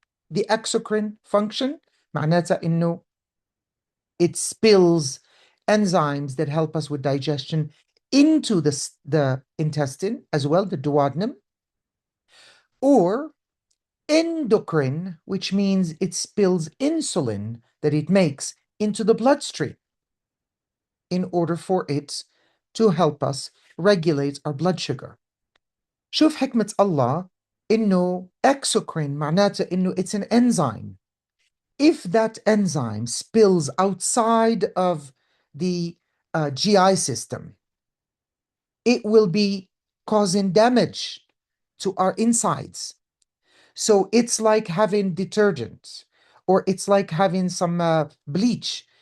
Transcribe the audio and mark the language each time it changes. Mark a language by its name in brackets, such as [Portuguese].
[English] The exocrine function [Arabic] معناتها إنه [English] it spills enzymes that help us with digestion into the intestine as well, the duodenum. Or endocrine, which means it spills insulin that it makes into the bloodstream in order for it to help us regulate our blood sugar. [Arabic] شوف حكمة الله, إنه exocrine معناته إنه [English] it's an enzyme. If that enzyme spills outside of the GI system, it will be causing damage to our insides. So it's like having detergent, or it's like having some bleach.